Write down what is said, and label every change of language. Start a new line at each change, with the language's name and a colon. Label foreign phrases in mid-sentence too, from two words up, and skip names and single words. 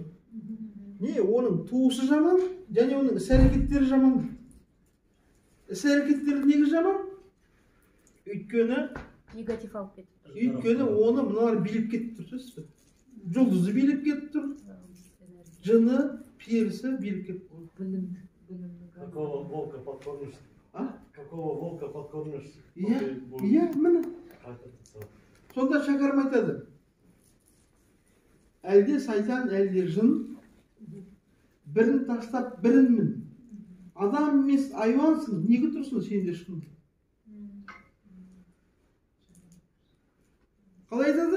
Kazakh: Не, оның туысы жаман, және оның іс-әрекеттері жаман. Іс-әрекеттері неге жаман? Өйткені Негатив алып кетіп тұр. Өйткені оны мыналар билеп кетіп тұр, сөзсіз бе? Жұлдызы билеп кетіп тұр, жыны, перісі билеп кетіп тұр.
Russian: Какого волка подкормишь? А? Какого волка подкормишь?
Kazakh: Иә, иә, міне.
Russian: Как это?
Kazakh: Сонда шәкәрім айтады. Әлде сайтан, әлде жын, бірін тастап бірінмін. Адам емес айуансың, неге тұрсың сенде шын? Қалай айтады?